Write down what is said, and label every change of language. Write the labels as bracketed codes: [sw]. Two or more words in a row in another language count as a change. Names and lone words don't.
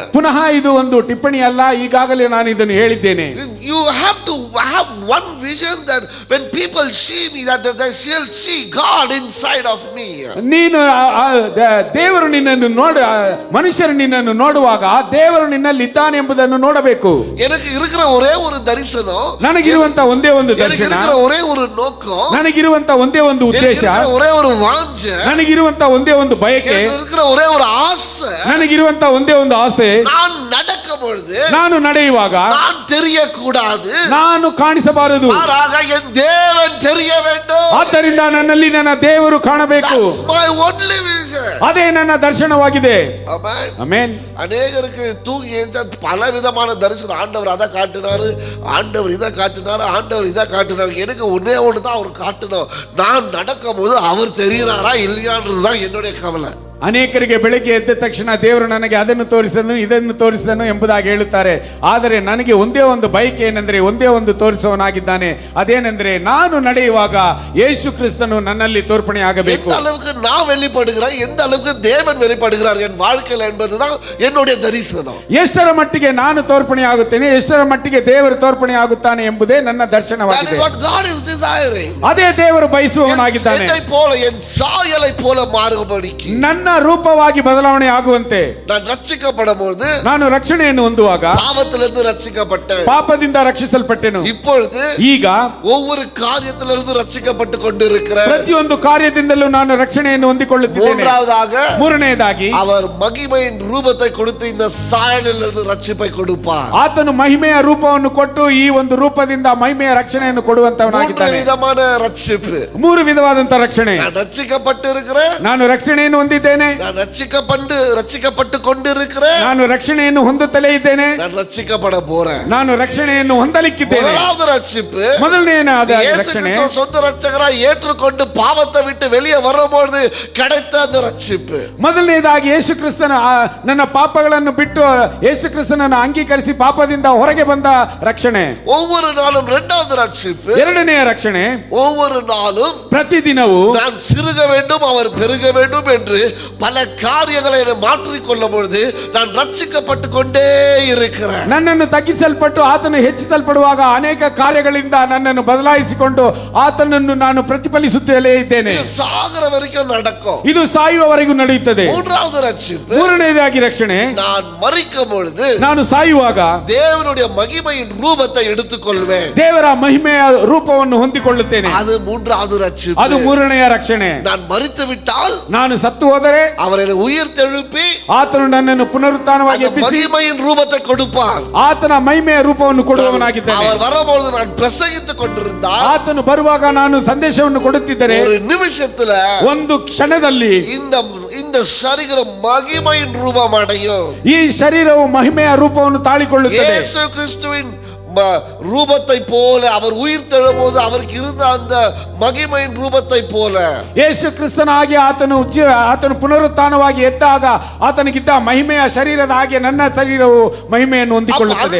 [kn] ಪುನಃ ಇದು ಒಂದು ಟಿಪ್ಪಣಿ ಅಲ್ಲ, ಈಗಾಗಲೇ ನಾನು ಇದನ್ನು ಹೇಳಿದ್ದೇನೆ. [en] You have to have one vision that when people see me, that they shall see God inside of me. [kn] ನೀನು ದೇವರು ನಿನ್ನನ್ನು ಮನುಷ್ಯರು ನಿನ್ನನ್ನು ನೋಡುವಾಗ ದೇವರು ನಿನ್ನಲ್ಲಿ ಇದ್ದಾನೆ ಎಂಬುದನ್ನು ನೋಡಬೇಕು. [ta] எனக்கு இருக்கிற ஒரே ஒரு தரிசனம், [kn] ನನಗಿರುವಂತ ಒಂದೇ ಒಂದು ದರ್ಶನ, [ta] எனக்கு இருக்கிற ஒரே ஒரு நோக்கம், [kn] ನನಗಿರುವಂತ ಒಂದೇ ಒಂದು ಉದ್ದೇಶ, [ta] ஒரே ஒரு வாஞ்சை, [kn] ನನಗಿರುವಂತ ಒಂದೇ ಒಂದು ಬಯಕೆ, [ta] இருக்கிற ஒரே ஒரு ஆசை, [kn] ನನಗಿರುವಂತ ಒಂದೇ ಒಂದು ಆಸೆ. [ta] நான் நடக்கும் பொழுது, [kn] ನಾನು ನಡೆಯುವಾಗ [ta] நான் தெரியக்கூடாது, [kn] ನಾನು ಕಾಣಿಸಬಾರದು, [ta] மாறாக என் தேவன் தெரிய வேண்டும். [kn] ಆದ್ದರಿಂದ ನನ್ನಲ್ಲಿ ನನ್ನ ದೇವರು ಕಾಣಬೇಕು. [en] That's my only vision. [kn] ಅದೇ ನನ್ನ ದರ್ಶನವಾಗಿದೆ. ಆಮೆನ್. ಆಮೆನ್. [ta] ಅನೇಕருக்கு தூங்கி எழுந்தா பல விதமான தரிசனம். ஆண்டவர் அதை காட்டினாரு, ஆண்டவர் இதை காட்டினாரு, ஆண்டவர் இதை காட்டினாரு. எனக்கு ஒன்னே ஒன்று தான் அவர் காட்டணும். நான் நடக்கும் போது அவர் தெரிகிறாரா இல்லையான்றது தான் என்னுடைய கவலை. [kn] ಅನೇಕರಿಗೆ ಬೆಳಿಗ್ಗೆ ಎದ್ದ ತಕ್ಷಣ ದೇವರು ನನಗೆ ಅದನ್ನು ತೋರಿಸನು ಇದನ್ನು ತೋರಿಸನು ಎಂಬುದಾಗಿ ಹೇಳುತ್ತಾರೆ. ಆದರೆ ನನಗೆ ಒಂದೇ ಒಂದು ಬಯಕೆ ಏನೆಂದರೆ, ಒಂದೇ ಒಂದು ತೋರಿಸುವವನಾಗಿದ್ದಾನೆ. ಅದೇನೆಂದರೆ, ನಾನು ನಡೆಯುವಾಗ ಯೇಸು ಕ್ರಿಸ್ತನು ನನ್ನಲ್ಲಿ ತೋರ್ಪಣೆ ಆಗಬೇಕು. [ta] எந்த அளவுக்கு நான் வெளிப்படுகிறேன், எந்த அளவுக்கு தேவன் வெளிப்படுகிறார் என் வாழ்க்கையில் என்பதுதான் என்னுடைய தரிசனம். [kn] ಎಷ್ಟರ ಮಟ್ಟಿಗೆ ನಾನು ತೋರ್ಪಣೆ ಆಗುತ್ತೇನೆ, ಎಷ್ಟರ ಮಟ್ಟಿಗೆ ದೇವರು ತೋರ್ಪಣೆ ಆಗುತ್ತಾನೆ ಎಂಬುದೇ ನನ್ನ [en] That is [kn] ದರ್ಶನವಾಗಿದೆ. [en] what God is desiring. [kn] ಅದೇ ದೇವರು ಬಯಸುವವನಾಗಿದ್ದಾನೆ. [ta] என்னை போல என் சாயலை போல மாறும்படிக்கு [kn] ನನ್ನ ರೂಪವಾಗಿ ಬದಲಾವಣೆ ಆಗುವಂತೆ [ta] நான் ரட்சிக்கப்படும்போது [kn] ನಾನು ರಕ್ಷಣೆಯನ್ನು ಹೊಂದುವಾಗ [ta] பாவத்திலிருந்து ரட்சிக்கப்பட்டேன். [kn] ಪಾಪದಿಂದ ರಕ್ಷಿಸಲ್ಪಟ್ಟೆನು. [ta] இப்பொழுது [kn] ಈಗ [ta] ஒவ்வொரு காரியத்திலிருந்து ரட்சிக்கப்பட்டு கொண்டிருக்கிறேன். [kn] ಪ್ರತಿಯೊಂದು ಕಾರ್ಯದಿಂದಲೂ ನಾನು ರಕ್ಷಣೆಯನ್ನು ಹೊಂದಿಕೊಳ್ಳುತ್ತಿದ್ದೇನೆ. [ta] மூன்றாவதாக [kn] ಮೂರನೆಯದಾಗಿ [ta] அவர் மகிமையின் ரூபத்தை கொடுத்து இந்த சாயலிலிருந்து ரட்சிப்பை கொடுப்பார். [kn] ಆತನು ಮಹಿಮೆಯ ರೂಪವನ್ನು ಕೊಟ್ಟು ಈ ಒಂದು ರೂಪದಿಂದ ಮಹಿಮೆಯ ರಕ್ಷಣೆಯನ್ನು [ta] மூன்று [kn] ಕೊಡುವಂತವನಾಗಿದ್ದಾನೆ. [ta] விதமான ரட்சிப்பு. [kn] ಮೂರು ವಿಧವಾದಂತ ರಕ್ಷಣೆ. [ta] நான் ரட்சிக்கப்பட்டு இருக்கிறேன், [kn] ನಾನು ರಕ್ಷಣೆಯನ್ನು ಹೊಂದಿದ್ದೇನೆ, [ta] நான் ரட்சிக்கப்பட்டு கொண்டிருக்கிறேன், [kn] ನಾನು ರಕ್ಷಣೆಯನ್ನು ಹೊಂದುತ್ತಲೇ ಇದ್ದೇನೆ, [ta] நான் ரட்சிக்கப்பட போறேன். [kn] ನಾನು ರಕ್ಷಣೆಯನ್ನು ಹೊಂದಲಿಕ್ಕಿದ್ದೇನೆ. [ta] முதலாவது ரட்சிப்பு, [kn] ಮೊದಲನೆಯದಾದ [ta] இயேசு [kn] ರಕ್ಷಣೆ [ta] கிறிஸ்துவை சொந்த ரட்சகராய் ஏற்றுக்கொண்டு பாவத்தை விட்டு வெளியே வரும்போது கிடைத்த அந்த ரட்சிப்பு. [kn] ಮೊದಲನೆಯದಾಗಿ ಯೇಸು ಕ್ರಿಸ್ತನ ನನ್ನ ಪಾಪಗಳನ್ನು ಬಿಟ್ಟು ಯೇಸು ಕ್ರಿಸ್ತನನ್ನು ಅಂಗೀಕರಿಸಿ ಪಾಪದಿಂದ ಹೊರಗೆ ಬಂದ ರಕ್ಷಣೆ. [ta] ஒவ்வொரு நாளும் இரண்டாவது ரட்சிப்பு, [kn] ಎರಡನೆಯ ರಕ್ಷಣೆ, [ta] ஒவ்வொரு நாளும் [kn] ಪ್ರತಿದಿನವೂ [ta] நான் சிறுக வேண்டும் அவர் பெருக வேண்டும் என்று பல காரியங்களை மாற்றிக்கொள்ளும் பொழுது நான் ரட்சிக்கப்பட்டு கொண்டே இருக்கிறேன். [kn] ನನ್ನನ್ನು ತಗ್ಗಿಸಲ್ಪಟ್ಟು ಆತನು ಹೆಚ್ಚಿಸಲ್ಪಡುವಾಗ ಅನೇಕ ಕಾರ್ಯಗಳಿಂದ ನನ್ನನ್ನು ಬದಲಾಯಿಸಿಕೊಂಡು ಆತನನ್ನು ನಾನು ಪ್ರತಿಫಲಿಸುತ್ತಲೇ ಇದ್ದೇನೆ. [ta] இது சாகர வரைக்கும் நடக்கும். [kn] ಇದು ಸಾಯುವವರೆಗೂ ನಡೆಯುತ್ತದೆ. [ta] மூன்றாவது ரட்சிப்பு, [kn] ಮೂರನೆಯದಾಗಿ ರಕ್ಷಣೆ, [ta] நான் மரிக்கும் பொழுது [kn] ನಾನು ಸಾಯುವಾಗ [ta] தேவனுடைய மகிமையின் ரூபத்தை எடுத்துக்கொள்வேன். [kn] ದೇವರ ಮಹಿಮೆಯ ರೂಪವನ್ನು ಹೊಂದಿಕೊಳ್ಳುತ್ತೇನೆ. [ta] அது மூன்றாவது ரட்சிப்பு. [kn] ಅದು ಮೂರನೆಯ ರಕ್ಷಣೆ. [ta] நான் மரித்து விட்டால் [kn] ನಾನು ಸತ್ತು ಹೋದರೆ [ta] அவர் என்னை உயிர்த்தெழுப்பಿ [kn] ಆತನು ನನ್ನನ್ನು ಪುನರುತ್ಥಾನವಾಗಿ ಎಬ್ಬಿಸಿ [ta] மகிமையின் ரூபத்தை கொடுப்பார். [kn] ಆತನ ಮಹಿಮೆಯ ರೂಪವನ್ನು ಕೊಡುವವನಾಗಿದ್ದಾನೆ. [ta] அவர் வரும்போது நான் பிரசங்கித்துக் கொண்டிருந்தால் [kn] ಆತನು ಬರುವಾಗ ನಾನು ಸಂದೇಶವನ್ನು ಕೊಡುತ್ತಿದ್ದರೆ [ta] ஒரு நிமிஷத்துல [kn] ಒಂದು ಕ್ಷಣದಲ್ಲಿ [ta] இந்த சரீரம் மகிமையின் ரூபம் அடையும். [kn] ಈ ಶರೀರವು ಮಹಿಮೆಯ ರೂಪವನ್ನು ತಾಳಿಕೊಳ್ಳುತ್ತದೆ. [ta] இயேசு கிறிஸ்துவின் ரூபத்தை போல அவர் உயிர் தெழும்போது அவருக்கு இருந்த அந்த மகிமையின் ரூபத்தை போல [kn] ಯೇಸು ಕ್ರಿಸ್ತನಾಗಿ ಆತನು ಪುನರುತ್ಥಾನವಾಗಿ ಎದ್ದಾಗ ಆತನಿಗಿದ್ದ ಮಹಿಮೆಯ ಶರೀರದ ಹಾಗೆ ನನ್ನ ಶರೀರವು ಮಹಿಮೆಯನ್ನು ಹೊಂದಿಕೊಳ್ಳುತ್ತದೆ.